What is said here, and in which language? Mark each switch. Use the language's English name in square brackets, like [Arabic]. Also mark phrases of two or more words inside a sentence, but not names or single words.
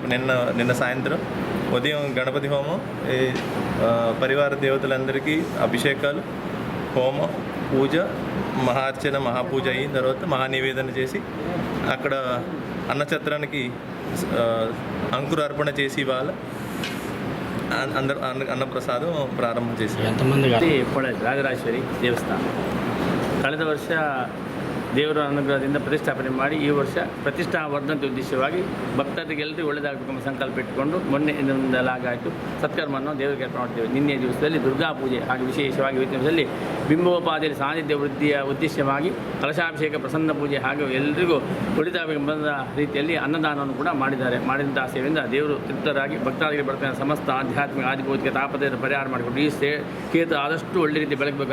[Telugu] నిన్న సాయంత్రం ఉదయం గణపతి హోమం, పరివార దేవతలందరికీ అభిషేకాలు, హోమం, పూజ, మహార్చన, మహాపూజ అయిన తర్వాత మహానివేదన చేసి అక్కడ అన్నఛత్రానికి అంకురార్పణ చేసి ఇవాళ అందరూ అన్నప్రసాదం ప్రారంభం చేసి [Kannada] ఎంతమంది ರಾಜರಾಜೇಶ್ವರಿ ದೇವಸ್ಥಾನ ಕಳೆದ ವರ್ಷ ದೇವರ ಅನುಗ್ರಹದಿಂದ ಪ್ರತಿಷ್ಠಾಪನೆ ಮಾಡಿ ಈ ವರ್ಷ ಪ್ರತಿಷ್ಠಾ ವರ್ಧಂತಿ ಉದ್ದೇಶವಾಗಿ ಭಕ್ತರಿಗೆಲ್ಲರಿಗೂ ಒಳ್ಳೆಯದಾಗಬೇಕೆಂಬ ಸಂಕಲ್ಪ ಇಟ್ಟುಕೊಂಡು ಮೊನ್ನೆಯಿಂದಲಾಗಾಯಿತು ಸತ್ಕರ್ಮವನ್ನು ದೇವರಿಗೆ ಅರ್ಪಣೆ ಮಾಡ್ತೇವೆ. ನಿನ್ನೆ ದಿವಸದಲ್ಲಿ ದುರ್ಗಾ ಪೂಜೆ ಹಾಗೂ ವಿಶೇಷವಾಗಿ ಇವತ್ತಿನ ದಿವಸದಲ್ಲಿ ಬಿಂಬೋಪಾದಿಯಲ್ಲಿ ಸಾನ್ನಿಧ್ಯ ವೃದ್ಧಿಯ ಉದ್ದೇಶವಾಗಿ ಕಲಶಾಭಿಷೇಕ, ಪ್ರಸನ್ನ ಪೂಜೆ ಹಾಗೂ ಎಲ್ಲರಿಗೂ ಒಳಿತಾಗಬೇಕೆಂಬ ರೀತಿಯಲ್ಲಿ ಅನ್ನದಾನವನ್ನು ಕೂಡ ಮಾಡಿದಂಥ ಸೇವೆಯಿಂದ ದೇವರು ತೃಪ್ತರಾಗಿ ಭಕ್ತಾದಿಗೆ ಬರ್ತಕ್ಕಂಥ ಸಮಸ್ತ ಆಧ್ಯಾತ್ಮಿಕ ಆದಿಭೌತಿಕ ತಾಪತ್ರೆಯನ್ನು ಪರಿಹಾರ ಮಾಡಿಕೊಂಡು ಈ ಕ್ಷೇತ್ರ ಆದಷ್ಟು ಒಳ್ಳೆ ರೀತಿ ಬೆಳಗಬೇಕು.